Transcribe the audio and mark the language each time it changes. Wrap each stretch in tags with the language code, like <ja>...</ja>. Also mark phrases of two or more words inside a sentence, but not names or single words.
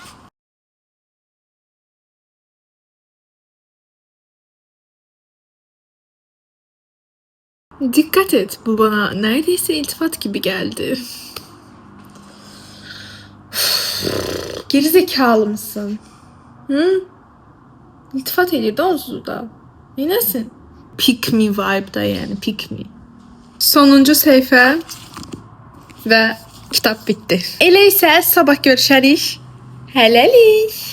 <tr>Dikkat et, bu bana neredeyse iltifat gibi geldi. Gerizekalı mısın? Hı?</tr> <az>İltifat edirdi onsuz da. Neyləsin?</az> <en>Pick me</en> <az>vibe'da yani,</az> <en>pick me.</en> <az>Sonuncu səhifə və kitab bitdi. Elə isə sabah görüşərik. Hələlik.</az>